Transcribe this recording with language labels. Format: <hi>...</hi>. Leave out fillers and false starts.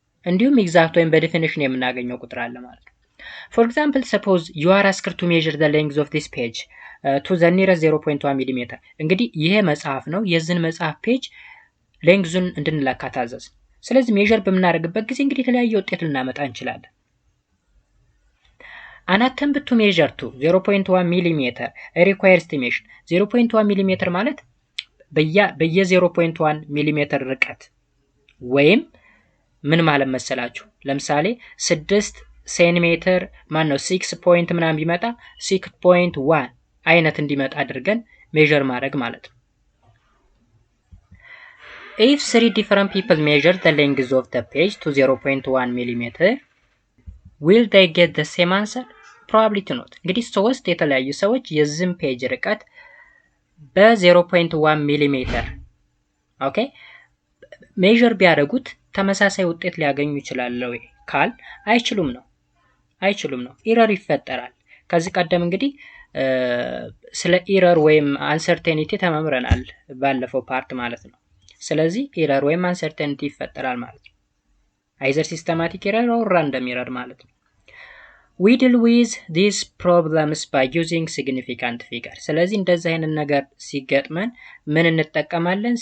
<am>እንዲሁም ኤግዛክት ወይም በዴፊኒሽን የምናገኘው ቁጥር አለ ማለት ነው።</am> <en>For example, suppose you are asked to measure the length of this page to the nearest 0.1 mm።</en> <am>እንግዲህ ይሄ መጽሐፍ ነው። የዚህን መጽሐፍ ፔጅ ሌንግዙን እንድንለካ ታዘዝ። ስለዚህ ሜዠር በምናደርግበት ጊዜ እንግዲህ የተለያየ ውጤት ልናመጣ እንችላለን።</am> <en>An attempt to measure to 0.1 mm requires estimation።</en> <am>0.1 mm ማለት በየ0.1 ሚሜ ርቀት ወይም ምን ማለት መሰላችሁ? ለምሳሌ 6 ሴንቲሜትር ማን ነው 6 ፖይንት ምናምን ቢመጣ 6.1 አይነት እንዲመጣ አድርገን ሜዠር ማድረግ ማለት ነው።</am> <en>If 3 different people measure the length of the page to 0.1 mm, will they get the same answer? Probably not።</en> <am>እንግዲህ ሶስት የተለያዩ ሰዎች የዚህን ፔጅ ርቀት በ0.1 ሚሊ ሜትር ኦኬ ሜዠር ቢያደርጉት ተመሳሳይ ውጤት ሊያገኙ ይችላል ወይ ካል አይችሉም ነው ኢረር ይፈጠራል። ከዚህ ቀደም እንግዲህ ስለ ኢረር ወይም አንሰርቴኒቲ ተመምረናል ባለፈው ፓርት ማለት ነው። ስለዚህ ኢረር ወይም አንሰርቴኒቲ ይፈጠራል ማለት ነው።</am> <en>አይዘር ሲስተማቲክ ኢረር ኦር ራንደም ኢረር</en> <am>ማለት ነው።</am> <en>we deal with these problems by using significant figure።</en> <am>ስለዚህ እንደዚህ አይነት ነገር ሲገጥመን ምን እንጠቀማለን?</am>